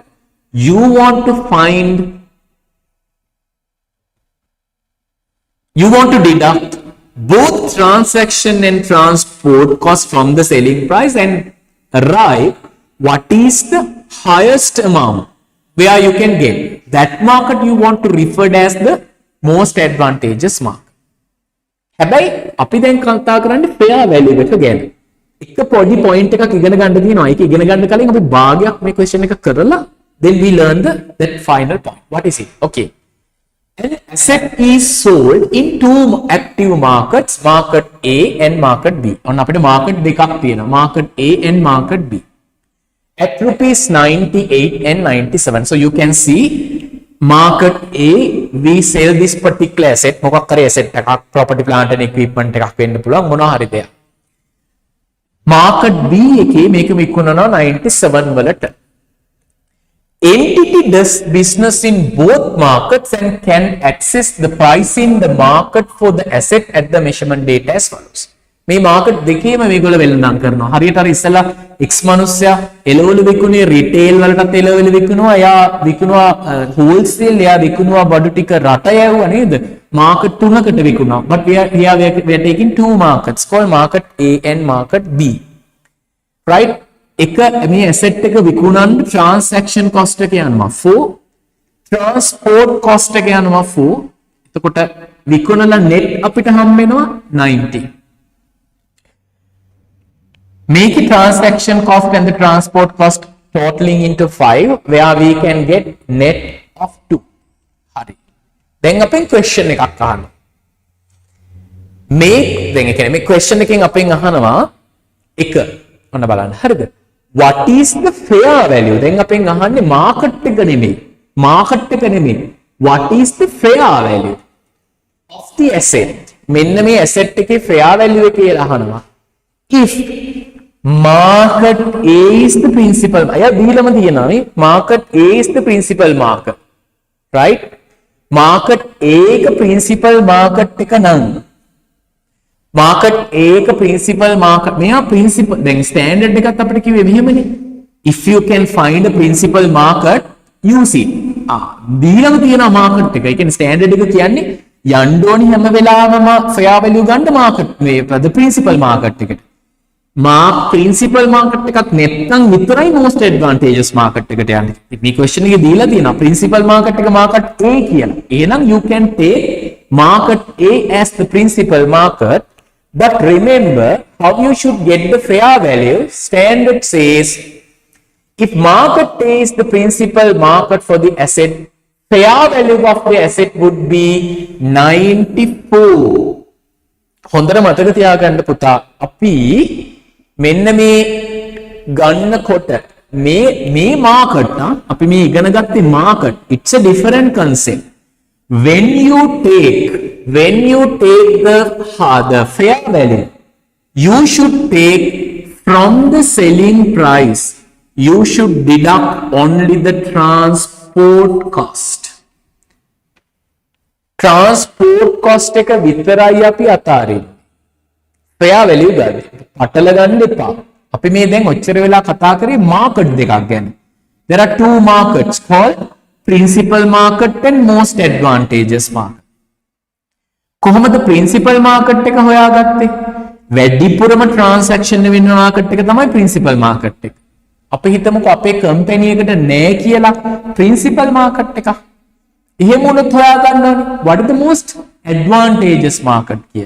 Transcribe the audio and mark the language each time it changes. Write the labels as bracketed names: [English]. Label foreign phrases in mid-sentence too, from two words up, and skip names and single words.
[English] You want to deduct both transaction and transport cost from the selling price and arrive what is the highest amount where you can get. That market you want to refer as the most advantageous market. [Sinhala] හැබැයි අපි දැන් කතා කරන්නේ [English] fair value [Sinhala] එක ගැන. එක පොඩි point එකක් ඉගෙන ගන්න තියෙනවා. ඒක ඉගෙන ගන්න කලින් අපි භාගයක් මේ question එක කරලා [English] then we learn that final point. What is it? Okay. An asset is sold in 2 active markets, market A and market B. [Sinhala] ඔන්න අපිට market දෙකක් තියෙනවා. [English] market A and market B. At rupees 98 and 97. So you can see market A, we sell this particular asset. [Sinhala] මොකක් කරේ asset එකක්, [English] property plant and equipment [Sinhala] එකක් වෙන්න පුළුවන් මොනවා හරි දෙයක්. market B එකේ මේක විකුණනවා 97 වලට. [English] Entity does business in both markets and can access the price in the market for the asset at the measurement data as follows. [Sinhala] මේ මාකට් දෙකේම මේගොල්ලෝ වෙළඳාම් කරනවා. හරියට අර ඉස්සලා X මනුස්සයා එළවලු විකුණේ රිටේල් වලටත් එළවලු විකුණුවා. එයා විකුණුවා හෝල්සේල්, එයා විකුණුවා බඩු ටික රට යවුවා නේද? මාකට් තුනකට විකුණනවා. [English] But we are taking two markets called market A and market B. Right? [Sinhala] එක මේ asset එක විකුණන්න [English] transaction cost [Sinhala] එක යනවා 4, [English] transport cost [Sinhala] එක යනවා 4. එතකොට විකුණලා net අපිට හම්බ වෙනවා 90. [English] Make a transaction cost and the transport cost totaling into 5 where we can get net of 2. [Sinhala] හරි. දැන් අපෙන් question එකක් අහනවා. දැන් ඒ කියන්නේ මේ question එකෙන් අපෙන් අහනවා එක ඔන්න බලන්න. හරිද? [English] What is the fair value? [Sinhala] දැන් අපෙන් අහන්නේ market එක නෙමෙයි. market එක නෙමෙයි. [English] What is the fair value of the asset? [Sinhala] මෙන්න මේ asset එකේ [English] fair value [Sinhala] එක කියලා අහනවා. [English] If market A is the principal, [Sinhala] අය දීලම තියෙනවා නේ. [English] market A is the principal market. [Sinhala] Right? market A එක [English] principal market [Sinhala] එක නම් market A එක [English] principal market [Sinhala] මෙයා principal දැන් standard එකත් අපිට කිව්වේ මෙහෙමනේ. [English] if you can find a principal market use it. [Sinhala] දීලම තියෙනවා market එක. ඒ කියන්නේ standard එක කියන්නේ යන්න ඕනි හැම වෙලාවෙම [English] fair value [Sinhala] ගන්න market මේ [English] the principal market [Sinhala] එකට. [English] principal market [Sinhala] එකක් නැත්නම් විතරයි [English] most advantageous market [Sinhala] එකට යන්නේ. මේ question එකේ දීලා තියෙනවා [English] principal market [Sinhala] එක market A කියලා. [English] එහෙනම් you can take market A as the principal market, but remember how you should get the fair value. Standard says if market A is the principal market for the asset, fair value of the asset would be 94. [Sinhala] හොඳට මතක තියාගන්න පුතා. අපි මෙන්න මේ ගන්නකොට මේ මාකට් අපි මේ ඉගෙන ගත්තේ මාකට්. [English] It's a different concept. When you take the fair value, you should take from the selling price, you should deduct only the transport cost. Transport cost [Sinhala] එක විතරයි අපි අතාරින්නේ. [English] fair value [Sinhala] ගන්න. පටල ගන්න එපා. අපි මේ දැන් ඔච්චර වෙලා කතා කරේ මාකට් දෙකක් ගැන. [English] There are two markets called principal market and most advantageous market. [Sinhala] කොහොමද [English] principal market [Sinhala] එක හොයාගත්තේ? වැඩිපුරම transaction වෙන market එක තමයි [English] principal market [Sinhala] එක. අපි හිතමුකෝ අපේ company එකට නෑ කියලා [English] principal market [Sinhala] එක. [English] එහෙම වුණොත් හොයාගන්න ඕනේ what is the most advantageous market කියලා.